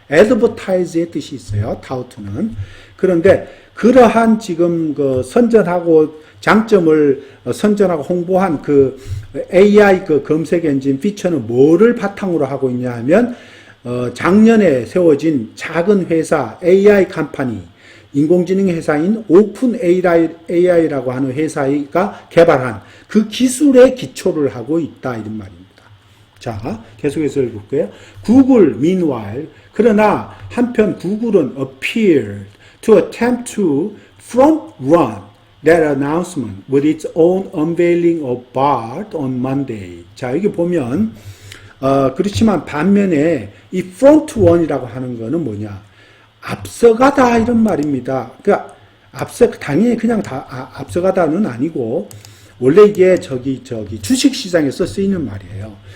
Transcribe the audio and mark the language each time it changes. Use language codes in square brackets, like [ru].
[ko] advertise의 뜻이 있어요. 타우트는. 그런데 그러한 지금 선전하고 장점을 선전하고 홍보한 AI 검색 엔진 피처는 뭐를 바탕으로 하고 있냐 하면 작년에 세워진 작은 회사 AI 컴퍼니 인공지능 회사인 오픈 AI라고 하는 회사가 개발한 그 기술에 기초를 하고 있다 이런 말입니다. 자, 계속해서 읽을게요. [en] 구글 meanwhile [ko] 그러나 한편 구글은 [en] appeared to attempt to front run that announcement with its own unveiling of BART on Monday. [ko] 자, 여기 보면 그렇지만 반면에 이 front run이라고 하는 거는 뭐냐? 앞서가다 이런 말입니다. 그러니까 당연히 그냥 앞서가다는 아니고 원래 이게 주식 시장에서 쓰이는 말이에요.